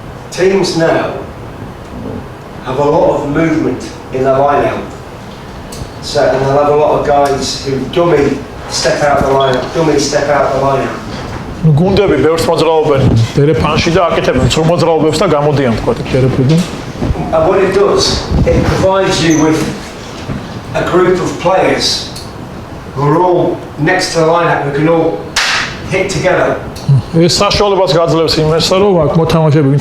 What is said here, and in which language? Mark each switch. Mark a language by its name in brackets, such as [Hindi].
[English] Teams now have a lot of movement in their line-out. So, and they'll have a lot of guys who dummy step out the line-out, dummy step out the line-out. [Georgian] გუნდები ბევრს მოძრაობენ დერეფანში და აკეთებენ ცრუ მოძრაობებს და გამოდიან თქვა დერეფიდან. [English] And what it does, it provides you with a group of players who are all next to the line-out, who can all hit together. [Georgian] ეს საშუალებას გაძლევს იმასა, რომ აქ მოთამაშეები ვინც